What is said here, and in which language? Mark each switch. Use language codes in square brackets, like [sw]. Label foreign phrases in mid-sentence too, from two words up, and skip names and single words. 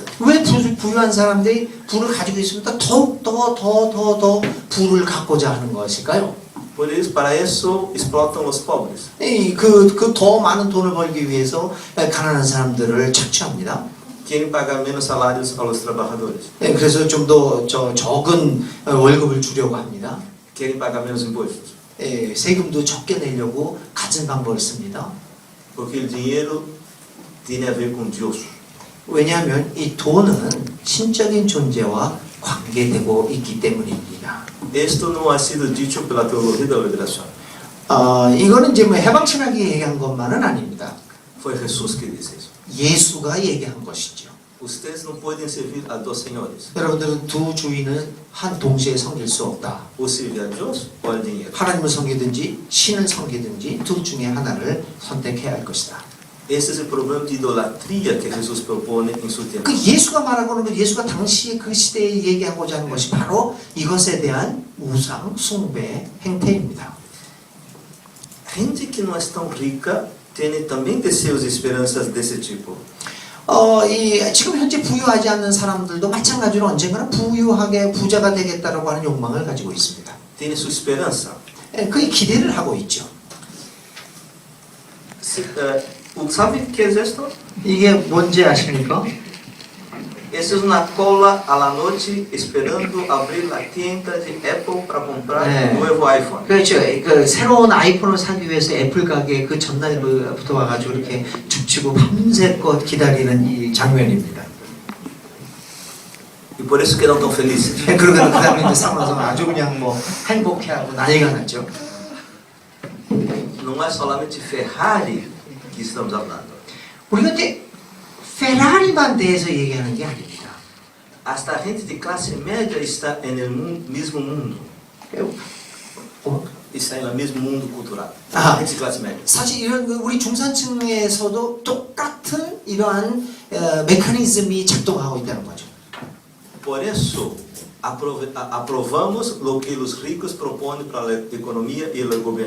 [ko] 왜 부유한 사람들이 부를 가지고 있으면 더욱 더 부를 갖고자 하는 것일까요? [pt] Por isso, para isso explotam os pobres. [ko] 그 더 많은 돈을 벌기 위해서 가난한 사람들을 착취합니다. [pt] querem pagar menos salários aos trabalhadores, [ko] 네, 그래서 좀 더 적은 월급을 주려고 합니다. [pt] querem pagar menos impostos, [ko] 예, 세금도 적게 내려고 갖은 방법을 씁니다. [pt] porque o dinheiro tem a ver com Deus. [ko] 왜냐하면 이 돈은 신적인 존재와 관계되고 있기 때문입니다. [pt] Isto não [es] ha sido dicho [pt] pela teologia da liberação. [ko] 이거는 이제 뭐 해방신학이 얘기한 것만은 아닙니다. [pt] Foi Jesus que disse isso. [ko] 예수가 얘기한 것이죠. [pt] Vocês não podem servir a dois senhores. [ko] 여러분들은 두 주인은 한 동시에 섬길 수 없다. [pt] Ou servir a Deus ou ao dinheiro. [ko] 하나님을 섬기든지 신을 섬기든지 둘 중에 하나를 선택해야 할 것이다. [pt] Esse é o problema de idolatria que Jesus propõe em seu tempo. [ko] 그 예수가 말하고는 그 예수가 당시 그 시대에 얘기하고자 하는 것이 바로 이것에 대한 우상 숭배 행태입니다. [pt] Gente que não é tão rica tem também desejos e esperanças desse tipo. [ko] 지금 현재 부유하지 않는 사람들도 마찬가지로 언젠가는 부유하게 부자가 되겠다라고 하는 욕망을 가지고 있습니다. [pt] Tem sua esperança. [ko] 그게 기대를 하고 있죠. [pt] Sabe o que é isso? [ko] 이게 뭔지 아십니까? [pt] Essa é uma cola à la noite esperando abrir a tienda de Apple para comprar [ko] 네. [pt] um novo iPhone. [ko] 그렇죠. 그 새로운 아이폰을 사기 위해서 애플 가게에 그 전날부터 와가지고 이렇게 죽치고 밤새껏 기다리는 이 장면입니다. [pt] E por isso que não estão felizes. [ko] 그러고는 그 다음에 이제 상황에서 아주 그냥 뭐 행복해하고 난리가 났죠. [pt] Não é somente Ferrari que estamos falando. [ko] 우리가 이제 페라리만 대해서 얘기하는 게 아닙니다. [pt] Hasta a gente de classe média está no mesmo mundo. Está no mesmo mundo cultural. Ah. A gente de classe média. [ko] 사실 이런 우리 중산층에서도 똑같은 이러한 메커니즘이 작동하고 있다는 거죠. [pt] Por isso, aprovamos o que os ricos propõem para a economia e o governo.